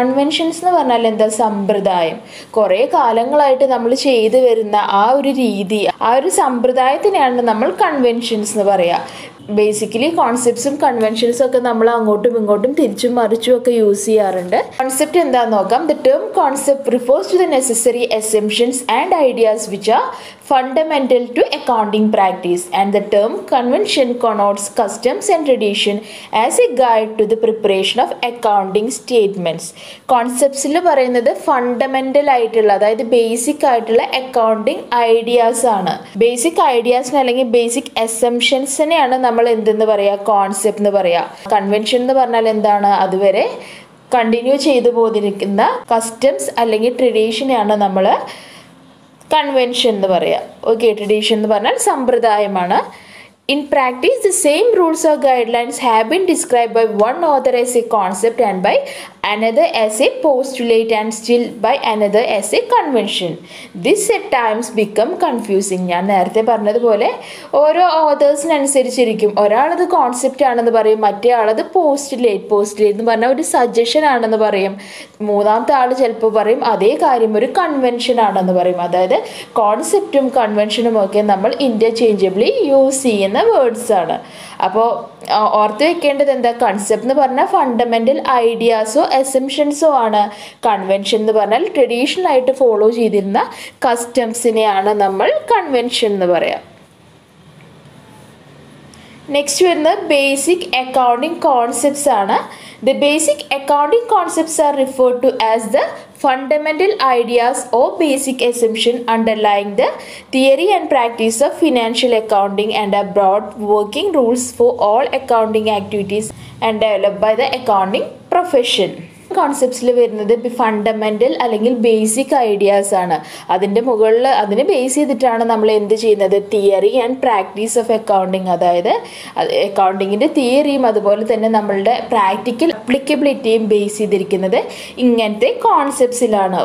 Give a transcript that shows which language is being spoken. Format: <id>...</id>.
<ml>Conventions എന്ന് പറഞ്ഞാൽ എന്താ? സമ്പ്രദായം. കുറേ കാലങ്ങളായിട്ട് നമ്മൾ ചെയ്തു വരുന്ന ആ ഒരു രീതി, ആ ഒരു സമ്പ്രദായത്തിനെയാണ് നമ്മൾ കൺവെൻഷൻസ് എന്ന് പറയുക. ബേസിക്കലി കോൺസെപ്റ്റ്സും കൺവെൻഷൻസും ഒക്കെ നമ്മൾ അങ്ങോട്ടും ഇങ്ങോട്ടും തിരിച്ചും മറിച്ചും ഒക്കെ യൂസ് ചെയ്യാറുണ്ട്. കോൺസെപ്റ്റ് എന്താണെന്ന് നോക്കാം.</ml> <en>The term concept refers to the necessary assumptions and ideas which are fundamental to accounting practice, and the term convention connotes customs and tradition as a guide to the preparation of accounting statements.</en> <ml>കോൺസെപ്റ്റ്സിൽ പറയുന്നത് fundamental ആയിട്ടുള്ള, അതായത് basic ആയിട്ടുള്ള accounting ideas ആണ്. Basic ഐഡിയാസിന് അല്ലെങ്കിൽ basic അസംപ്ഷൻസിനെയാണ് നമ്മൾ എന്തെന്ന് പറയുക? Concept എന്ന് പറയുക. കൺവെൻഷൻ എന്ന് പറഞ്ഞാൽ എന്താണ്? അതുവരെ കണ്ടിന്യൂ ചെയ്തു പോന്നിരിക്കുന്ന കസ്റ്റംസ് അല്ലെങ്കിൽ ട്രഡീഷനെയാണ് നമ്മൾ കൺവെൻഷൻ എന്ന് പറയാം. ഓക്കെ, ട്രഡീഷൻ എന്ന് പറഞ്ഞാൽ സമ്പ്രദായമാണ്.</ml> <en>In practice, the same rules or guidelines have been described by one author as a concept and by another as a postulate and still by another as a convention. This at times become confusing.</en> <ml>ഞാൻ നേരത്തെ പറഞ്ഞതുപോലെ ഓരോ ഓതേഴ്സിനനുസരിച്ചിരിക്കും. ഒരാളത് concept ആണെന്ന് പറയും, മറ്റേ ആളത് postulate എന്ന് പറഞ്ഞാൽ ഒരു സജഷൻ ആണെന്ന് പറയും, മൂന്നാമത്തെ ആൾ ചിലപ്പോൾ പറയും അതേ കാര്യം ഒരു കൺവെൻഷൻ ആണെന്ന് പറയും. അതായത് കോൺസെപ്റ്റും കൺവെൻഷനും ഒക്കെ നമ്മൾ ഇൻ്റർചേഞ്ചബിളി യൂസ് ചെയ്യുന്ന വേർഡ്സ് ആണ്. അപ്പോൾ ഓർത്ത് വെക്കേണ്ടത് എന്താ? കൺസെപ്റ്റ് എന്ന് പറഞ്ഞാൽ ഫണ്ടമെൻ്റൽ ഐഡിയാസോ അസംപ്ഷൻസോ ആണ്. കൺവെൻഷൻ എന്ന് പറഞ്ഞാൽ ട്രഡീഷണൽ ആയിട്ട് ഫോളോ ചെയ്തിരുന്ന കസ്റ്റംസിനെയാണ് നമ്മൾ കൺവെൻഷൻ എന്ന് പറയാം. നെക്സ്റ്റ് വരുന്നത് ബേസിക് അക്കൗണ്ടിങ് കോൺസെപ്റ്റ്സ് ആണ്.</ml> <en>The basic accounting concepts are referred to as the fundamental ideas or basic assumption underlying the theory and practice of financial accounting and are broad working rules for all accounting activities and developed by the accounting profession.</en> <ml>കോൺസെപ്റ്റ്സിൽ വരുന്നത് fundamental അല്ലെങ്കിൽ basic ideas ആണ്. അതിൻ്റെ മുകളിൽ അതിനെ base ചെയ്തിട്ടാണ് നമ്മൾ എന്ത് ചെയ്യുന്നത്,</ml> <en>theory and practice of accounting,</en> <ml>അതായത് അക്കൗണ്ടിങ്ങിൻ്റെ തിയറിയും അതുപോലെ തന്നെ നമ്മളുടെ പ്രാക്ടിക്കൽ അപ്ലിക്കബിലിറ്റിയും ബേസ് ചെയ്തിരിക്കുന്നത് ഇങ്ങനത്തെ കോൺസെപ്റ്റ്സിലാണ്.</ml>